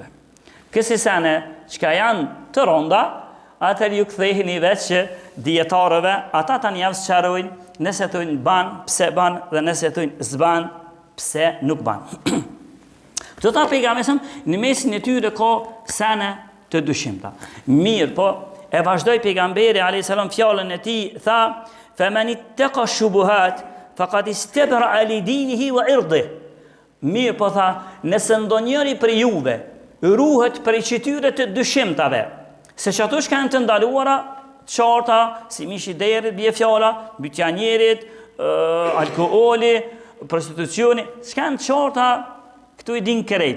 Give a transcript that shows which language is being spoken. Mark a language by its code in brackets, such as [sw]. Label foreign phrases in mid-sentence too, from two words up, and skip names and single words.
[sq] Kësi sene që janë të ronda, atër ju ktheheni veç që dietarëve, ata ta njavë sqarojnë, nëse thojnë ban, pse ban, dhe nëse thojnë zban, pse nuk ban. Këto ta pejgamberi në mesin e tyre ka sene të dyshimta. Mirë, po e vazhdoi pejgamberi [ar] عليه السلام [sq] fjalën e tij, tha: [ar] "فمن اتقى الشبهات فقد استبرأ لدينه وعرضه." [sq] Mirë, po tha, nëse ndonjëri për juve ruhet prej çtyre të dyshimtave, se që ato shkanë të ndaluara, qarta, si mishi derit, bje fjala, bytja njerit, alkooli, prostitucioni, shkanë qarta, këtu i din kërejt.